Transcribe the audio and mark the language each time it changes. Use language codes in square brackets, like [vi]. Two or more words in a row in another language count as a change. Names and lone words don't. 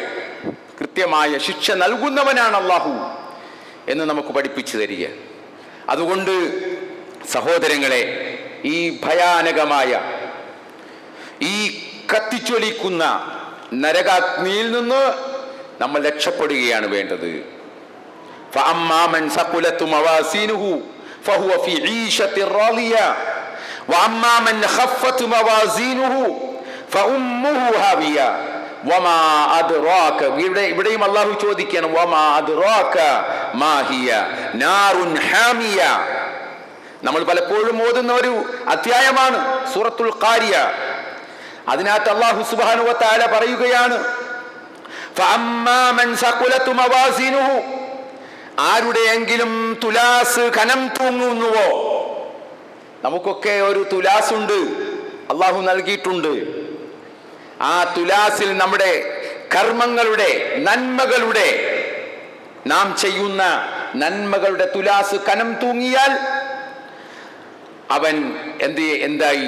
[ml] കൃത്യമായ ശിക്ഷ നൽകുന്നവനാണ് അല്ലാഹു എന്ന് നമുക്ക് പഠിപ്പിച്ചു തരിക. അതുകൊണ്ട് സഹോദരങ്ങളെ, ഈ ഭയാനകമായ ഈ കത്തിച്ചൊലിക്കുന്ന നരകാഗ്നിയിൽ നിന്ന് നമ്മൾ രക്ഷപ്പെടുകയാണ് വേണ്ടത്. [ar] فأما من ثقلت موازينه فهو في عيشة راضية وأما من خفت موازينه فأمه هاوية وما أدراك. [ml] ഇവിടെയും അല്ലാഹു ചോദിക്കുകയാണ്, [ar] وما أدراك ما هي نار حامية. [ml] നമ്മൾ പലപ്പോഴും ഓതുന്ന ഒരു അധ്യായമാണ് സൂറത്തുൽ ഖാരിയ. അതിനകത്ത് അല്ലാഹു [ar] سبحانه وتعالى [ml] പറയുകയാണ്, [ar] فأما من ثقلت موازينه, [ml] ആരുടെയെങ്കിലും തുലാസ് കനം തൂങ്ങുന്നുവോ? നമുക്കൊക്കെ ഒരു തുലാസുണ്ട്, അള്ളാഹു നൽകിയിട്ടുണ്ട്. ആ തുലാസിൽ നമ്മുടെ കർമ്മങ്ങളുടെ, നന്മകളുടെ, നാം ചെയ്യുന്ന നന്മകളുടെ തുലാസ് കനം തൂങ്ങിയാൽ അവൻ എന്തായി?